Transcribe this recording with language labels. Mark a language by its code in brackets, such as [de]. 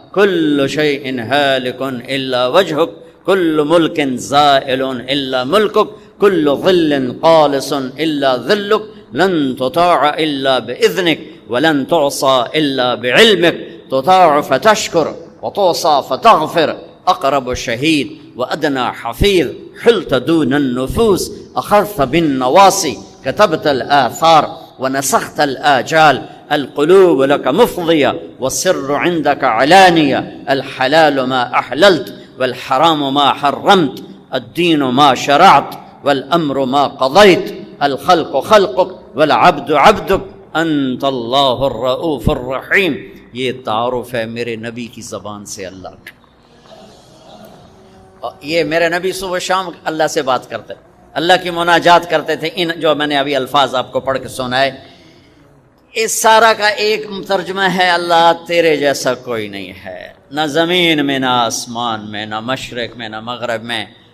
[ar] کل شیء ہالک الا وجہک کل ملک زائل الا ملکک کل ظل قالص الا ظلک لن تطاع الا باذنک ولن تعصى الا بعلمک تطاع فتشکر وتعصى فتغفر اقرب شہید وأدنى حفيظ حلت دون النفوس أخذت بالنواصي كتبت الآثار ونسخت الآجال القلوب لك مفضية والسر عندك علانية الحلال ما أحللت والحرام ما حرمت الدين ما شرعت والأمر ما قضيت الخلق خلقك والعبد عبدك انت اللہ الرؤوف الرحیم. [ur] یہ تعارف ہے میرے نبی کی زبان سے اللہ کا. یہ میرے نبی صبح شام اللہ سے بات کرتے، اللہ کی مناجات کرتے تھے. ان جو میں نے ابھی الفاظ آپ کو پڑھ کے سنائے، اس سارا کا ایک ترجمہ ہے اللہ تیرے جیسا کوئی نہیں ہے، نہ زمین میں، نہ آسمان میں، نہ مشرق میں، نہ مغرب میں.